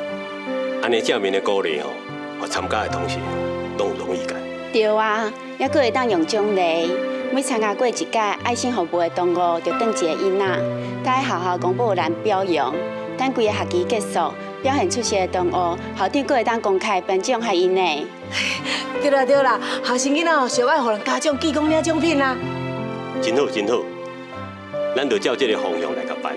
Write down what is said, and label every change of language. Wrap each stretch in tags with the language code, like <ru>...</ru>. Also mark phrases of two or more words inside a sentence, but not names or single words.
<nan>安尼正面的鼓励吼，互参加的同学拢有荣誉感。对啊，还佫会当用奖励。每参加过一届爱心服务的同学，就当一个囡仔，在学校公布栏表扬。等规个学期结束，表现出色的同学，校长佫会当公开颁奖给因呢。对啦对啦，学生囡仔哦，小爱互人家长寄讲领奖品啦。真好真好，咱就照这个方向来甲办。</nan>